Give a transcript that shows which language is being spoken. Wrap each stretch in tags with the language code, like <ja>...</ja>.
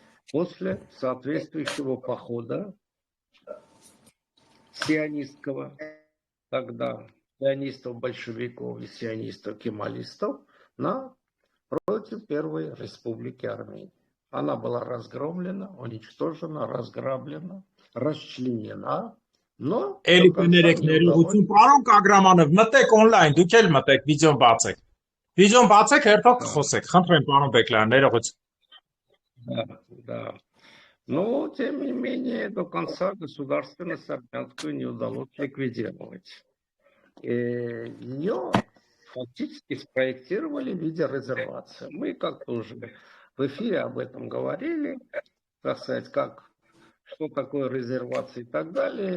<ru>после соответствующего похода сионистского, тогда сионистов-большевиков и сионистов-кемалистов против Первой Республики Армения. Она была разгромлена, уничтожена, разграблена, расчленена, но...</ru> <hy>Ներողություն, պարոն Կագրամանով, մտեք on-line, դուք էլ մտեք, վիդեոն բացեք։ Վիդեոն բացեք, հերթով կխոսեք։ Խնդրեմ, պարոն Բեկլարյան, ներողություն։</hy> <ru>Да. Но, тем не менее, до конца государственность армянскую не удалось ликвидировать. Ее фактически спроектировали в виде резервации. Мы как-то уже в эфире об этом говорили, так сказать, что такое резервация и так далее.</ru>